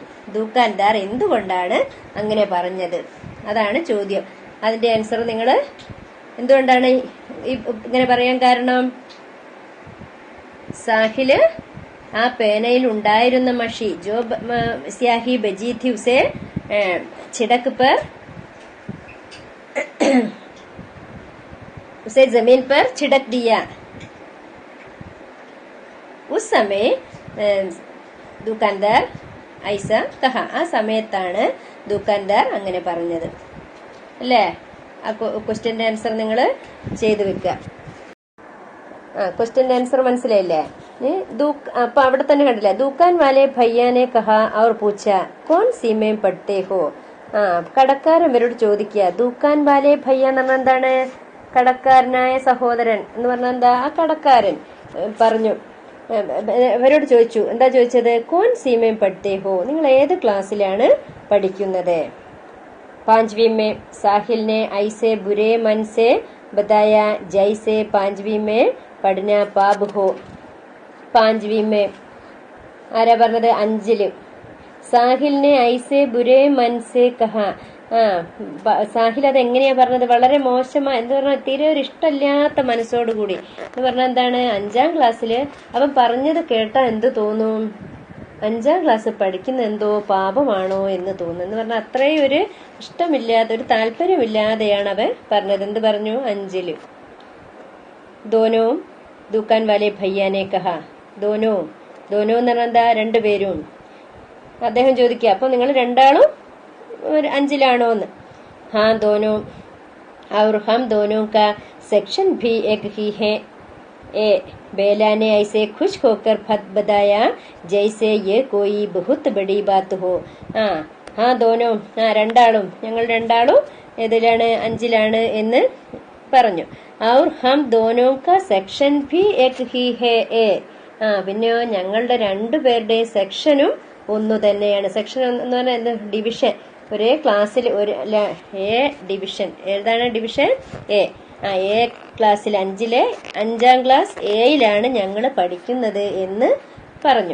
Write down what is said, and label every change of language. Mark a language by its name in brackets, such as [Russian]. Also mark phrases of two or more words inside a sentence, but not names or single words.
[Malayalam] ദുക്കാൻദാർ എന്തുകൊണ്ടാണ് അങ്ങനെ പറഞ്ഞത്? അതാണ് ചോദ്യം. അതിന്റെ ആൻസർ നിങ്ങൾ എന്തുകൊണ്ടാണ് ഇങ്ങനെ പറയാൻ കാരണം? സാഹില് ആ പേനയിൽ ഉണ്ടായിരുന്ന മഷി [Hindi] जो स्याही बची थी उसे छिड़क पर उसे जमीन पर छिड़क दिया. उस समय दुकानदार ऐसा कहा, [Malayalam] ആ സമയത്താണ് ദുക്കാൻദാർ അങ്ങനെ പറഞ്ഞത് അല്ലേ? ആ ക്വസ്റ്റ്യന്റെ ആൻസർ നിങ്ങൾ ചെയ്തു വെക്കുക. ക്വസ്റ്റ്യന്റെ ആൻസർ മനസ്സിലായില്ലേ? അപ്പൊ അവിടെ തന്നെ കണ്ടില്ല, [Hindi] दुकान वाले भैया ने कहा और पूछा कौन सी में पढ़ते हो. [Malayalam] കടക്കാരൻ ഇവരോട് ചോദിക്കുക. [Hindi] दुकान वाले भैया [Malayalam] എന്ന് പറഞ്ഞാൽ എന്താണ്? കടക്കാരനായ സഹോദരൻ എന്ന് പറഞ്ഞാൽ എന്താ? ആ കടക്കാരൻ പറഞ്ഞു, ഇവരോട് ചോദിച്ചു. എന്താ ചോദിച്ചത്? [Hindi] कौन सी में पढ़ते हो, [Malayalam] നിങ്ങൾ ഏത് ക്ലാസ്സിലാണ് പഠിക്കുന്നത്? [Hindi] पांचवी में साहिल ने ऐसे बुरे मन से बताया जैसे पांचवी में पढ़ना पाप हो. पांचवी में [Malayalam] ആരാ പറഞ്ഞത്? അഞ്ചില്. [Hindi] साहिल ने ऐसे बुरे मन से कहा. [Malayalam] സാഹിൽ അത് എങ്ങനെയാ പറഞ്ഞത്? വളരെ മോശമായി എന്ന് പറഞ്ഞാൽ തീരെ ഒരു ഇഷ്ടമില്ലാത്ത മനസ്സോടുകൂടി എന്ന് പറഞ്ഞാൽ എന്താണ്? 5ാം ക്ലാസ്സില് അവൻ പറഞ്ഞത് കേട്ടാ എന്ത് തോന്നും? 5ാം ക്ലാസ് പഠിക്കുന്ന എന്തോ പാപമാണോ എന്ന് തോന്നുന്നു. എന്ന് പറഞ്ഞാൽ അത്രയും ഒരു ഇഷ്ടമില്ലാത്ത, ഒരു താല്പര്യമില്ലാതെയാണ് അവൻ പറഞ്ഞത്. എന്ത് പറഞ്ഞു? 5ല്. [Hindi] दोनों दुकान वाले भैया ने कहा. [Malayalam] ദോനോ എന്ന് പറഞ്ഞാൽ എന്താ? 2 പേരും. അദ്ദേഹം ചോദിക്കുക, അപ്പൊ നിങ്ങൾ രണ്ടാളും 5ലാണോ എന്ന്. [Hindi] हाँ दोनों और हम दोनों का सेक्शन भी एक ही है. ए बेला ने ऐसे खुश होकर बताया जैसे ये कोई बहुत बड़ी बात हो. हाँ दोनों, [Malayalam] രണ്ടാളും, ഞങ്ങൾ രണ്ടാളും ഏതിലാണ്? 5ലാണ് എന്ന് പറഞ്ഞു. [Hindi] और हम दोनों का सेक्शन भी एक ही है. [Malayalam] ए പിന്നെയോ ഞങ്ങളുടെ 2 പേരുടെയും സെക്ഷനും ഒന്നു തന്നെയാണ്. സെക്ഷൻ എന്ന് പറഞ്ഞാൽ എന്താ? ഡിവിഷൻ. ഒരേ ക്ലാസ്സിൽ എ ഡിവിഷൻ. ഏതാണ് ഡിവിഷൻ? എ. എ ക്ലാസ്സിൽ 5ാം ക്ലാസ് എയിലാണ് ഞങ്ങൾ പഠിക്കുന്നത് എന്ന് പറഞ്ഞു.